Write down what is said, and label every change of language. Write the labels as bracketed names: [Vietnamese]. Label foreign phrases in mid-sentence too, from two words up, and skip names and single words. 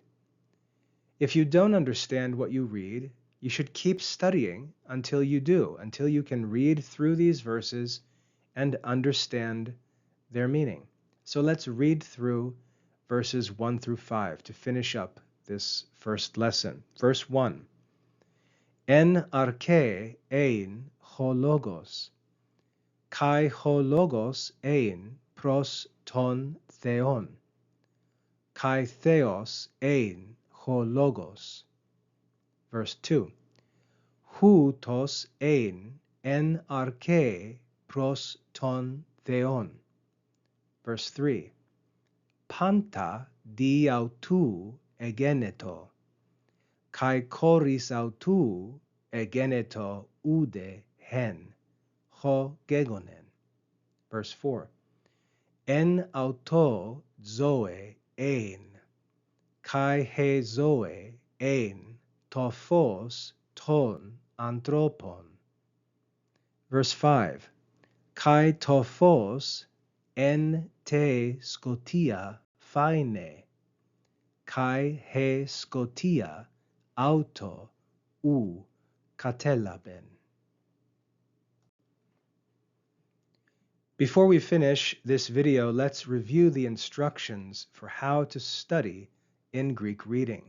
[English] If you don't understand what you read, you should keep studying until you do, until you can read through these verses and understand their meaning. So let's read through verses 1 through 5 to finish up this first lesson. Verse 1. [Greek] Ἐν ἀρχῇ ἦν ὁ λόγος, καὶ ὁ λόγος ἦν πρὸς τὸν θεόν, καὶ θεὸς ἦν ὁ λόγος. [English] Verse 2. [Greek] Οὗτος ἦν ἐν ἀρχῇ πρὸς τὸν θεόν. [English] Verse 3. [Greek] Πάντα δι᾽ αὐτοῦ ἐγένετο, καὶ χωρὶς αὐτοῦ ἐγένετο οὐδὲ ἕν, ὃ γέγονεν. Verse 4. Ἐν αὐτῷ ζωὴ ἦν, καὶ ἡ ζωὴ ἦν, τὸ φῶς τῶν ἀνθρώπων. Verse 5. Καὶ τὸ φῶς ἐν τῇ σκοτίᾳ φαίνει, καὶ ἡ σκοτία αὐτὸ οὐ κατέλαβεν. [English] Before we finish this video, let's review the instructions for how to study in Greek reading.